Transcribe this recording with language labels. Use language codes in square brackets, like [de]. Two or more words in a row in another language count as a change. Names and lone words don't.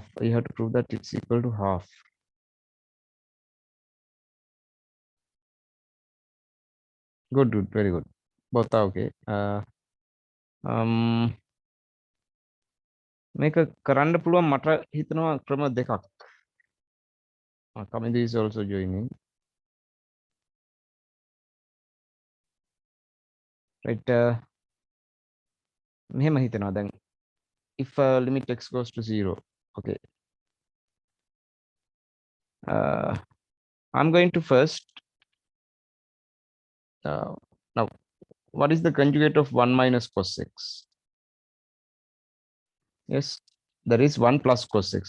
[en] You have to prove that it's equal to half. Good, good, very good. Both are okay. [si] මේක කරන්න පුළුවන් මට හිතනවා ක්‍රම දෙකක්. [en] Kamindi is also joining. Right. [si] මෙහෙම හිතනවා දැන් [en] if limit x goes to 0. Okay. I'm going to first now what is the conjugate of 1 minus cos x? Yes, there is 1 plus cos x.